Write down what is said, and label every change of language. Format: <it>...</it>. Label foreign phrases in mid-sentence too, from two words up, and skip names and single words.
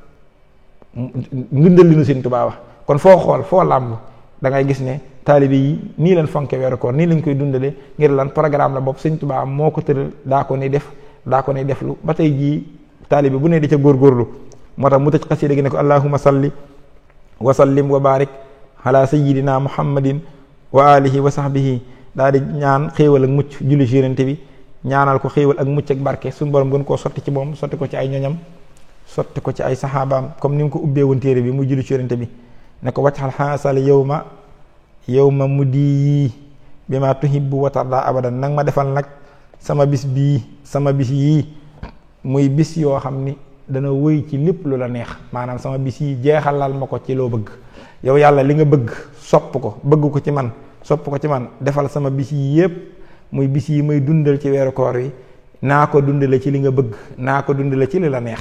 <wo>ngundal li nu Sëñ Tuubaa wax kon foo xool foo làmb da ngay gis ne taalibe yi nii leen fonke weeru koor nii lañ koy dundale ngir lan programme la bopp Sëñ Tuubaa moo ko tëral daa ko ni def lu ba tey jii taalibe bu ne di ca góorgóorlu moo tax mu tëj xasida gi ne ko</wo> <ar>اللهم صل وسلم وبارك على سيدنا محمد وآله وصحبه</ar> <wo>daal di ñaan xéewal ak mucc julli ci Yonent bi ñaanal ko xéewal ak mucc ak barke suñu borom gën koo sotti ci moom sotti ko ci ay ñoñam sotti ko ci ay saxaabaam comme ni mu ko ubbee woon téere bi muy julli ci Yonent bi ne ko waccaxal xaasal</wo> <ar>يوما مدي بما تحب وترضى أبدا</ar> <wo>nag ma defal nag sama bis yii muy bis yoo xam ni dana wëy ci lépp lu la neex maanaam sama bis yi jeexalal ma ko ci loo bëgg yow yàlla li nga bëgg sopp ko defal sama bis yi yépp muy bis yi may dundal ci weeru koor wi naa ko dundale ci li nga bëgg, naa ko dundale ci li la neex.</wo>